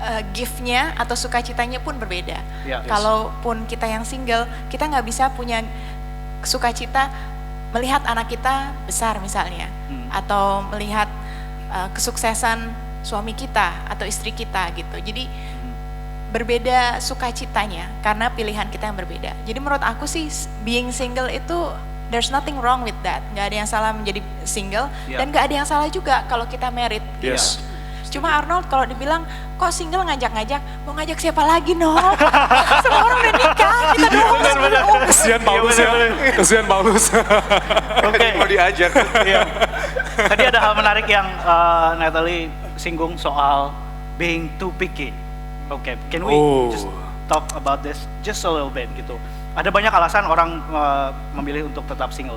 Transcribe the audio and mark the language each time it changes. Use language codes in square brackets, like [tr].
[id] Gift-nya atau sukacitanya pun berbeda. Kalaupun kita yang single, kita nggak bisa punya sukacita melihat anak kita besar misalnya, atau melihat kesuksesan suami kita atau istri kita gitu. Jadi berbeda sukacitanya karena pilihan kita yang berbeda. [en] Jadi menurut aku sih being single itu there's nothing wrong with that. [id] Nggak ada yang salah menjadi single dan nggak ada yang salah juga kalau kita married. Cuma Arnold kalau dibilang kok single ngajak-ngajak, mau ngajak siapa lagi Nol? Semua orang udah nikah, kita doang. Kesian Paulus ya, kesian Paulus. Oke. Mau diajar. Tadi ada hal menarik yang Natalie singgung soal being too picky. [en] Can we just talk about this just a little bit gitu? [id] Ada banyak alasan orang memilih untuk tetap single.